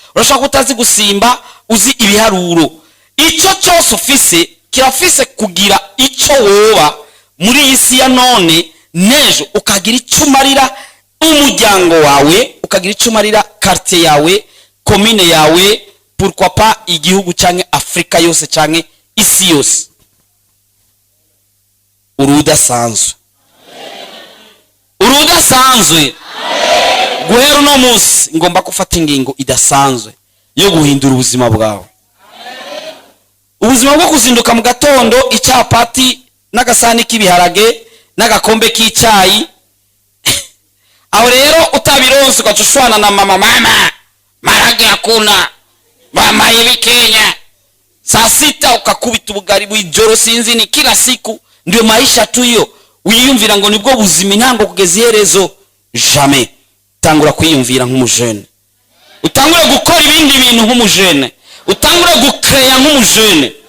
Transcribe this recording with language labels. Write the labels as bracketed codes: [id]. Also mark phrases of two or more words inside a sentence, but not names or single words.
[rn] Urashobora kuba utazi gusimba, uzi ibiharuro. Icyo cyose ufise, kirafise kugira icyo woba muri iyi si ya none, nejo ukagira icyo umarira umuryango wawe, ukagira icyo umarira quartier yawe, commune yawe, [fr] pourquoi pas [rn] igihugu canke Afrika yose canke isi yose. Uri udasanzwe. Uri udasanzwe. Guhera uno munsi ngomba gufata ingingo idasanzwe yo guhindura ubuzima bwawe. Ubuzima bwo kuzinduka mu gatondo, icyapati n'agasahani k'ibiharage n'agakombe k'icyayi. Aho rero utabironse ugaca ushwana na mama, [sw] "Mama, marage hakuna, mama hivi Kenya." Saa sita [rn] ukakubita ubugari bw'ijoro, sinzi [sw] ni kila siku, ndio maisha tu hiyo. [rn] Wiyumvira ngo nibwo buzima intango kugeza iherezo. Jamais. Tangura kwiyumvira nk'umujene. Utangure gukora ibindi bintu nk'umujene. Utangure gucreya nk'umujene.